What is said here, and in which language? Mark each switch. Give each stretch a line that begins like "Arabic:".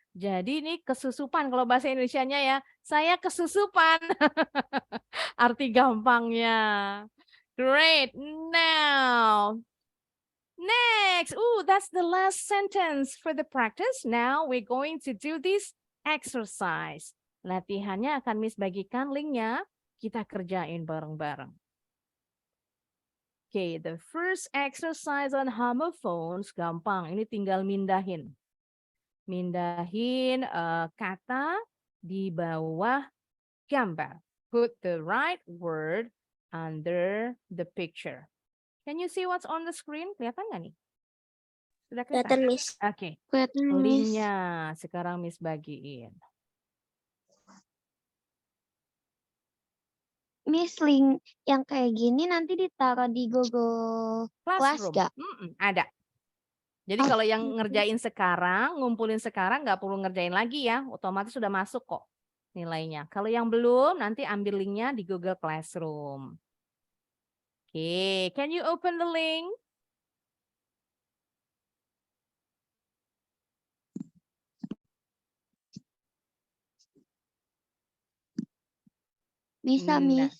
Indonesian: Jadi ini kesusupan kalau bahasa Indonesianya ya. Saya kesusupan. Arti gampangnya.
English: Great. Now, next. That's the last sentence for the practice. Now we're going to do this exercise.
Indonesian: Latihannya akan Miss bagikan linknya. Kita kerjain bareng-bareng.
English: Okay, the first exercise on homophones
Indonesian: gampang. Ini tinggal mindahin. Mindahin kata di bawah gambar.
English: Put the right word under the picture. Can you see what's on the screen?
Indonesian: Kelihatan nggak nih? Sudah kelihatan? Kelihatan, Miss. Oke. Kelihatan, Miss. Linknya sekarang Miss bagiin. Miss, link yang kayak gini nanti ditaruh di Google Class gak? Ada. Jadi kalau yang ngerjain sekarang, ngumpulin sekarang nggak perlu ngerjain lagi ya. Otomatis sudah masuk kok nilainya. Kalau yang belum, nanti ambil linknya di Google Classroom.
English: Oke, can you open the link?
Indonesian: Bisa, Miss.